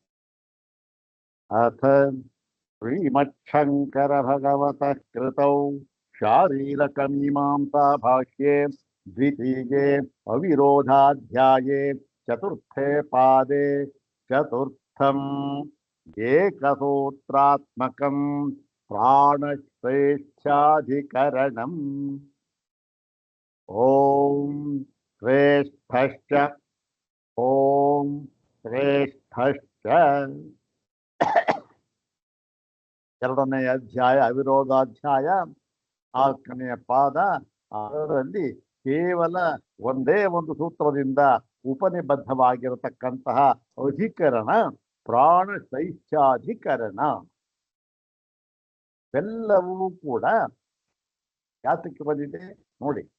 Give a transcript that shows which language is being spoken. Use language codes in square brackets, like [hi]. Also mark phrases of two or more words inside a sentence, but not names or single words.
[sa] अथ श्रीमच्छङ्कर भगवतः कृतौ शारीरकमीमांसा भाष्ये द्वितीये अविरोधाध्याये चतुर्थे पादे चतुर्थम् एकसूत्रात्मकं प्राणश्रेष्ठ्याधिकरणम्। ॐ श्रेष्ठश्च ॐ श्रेष्ठश्च [kn] ಎರಡನೇ ಅಧ್ಯಾಯ ಅವಿರೋಧಾಧ್ಯಾಯ ನಾಲ್ಕನೆಯ ಪಾದ ಅದರಲ್ಲಿ ಕೇವಲ ಒಂದೇ ಒಂದು ಸೂತ್ರದಿಂದ ಉಪನಿಬದ್ಧವಾಗಿರತಕ್ಕಂತಹ ಅಧಿಕರಣ ಪ್ರಾಣ ಶೈಷ್ಠ್ಯಾಧಿಕರಣ ಎಲ್ಲವೂ ಕೂಡ ಯಾತಕ್ಕೆ ಬಂದಿದೆ ನೋಡಿ.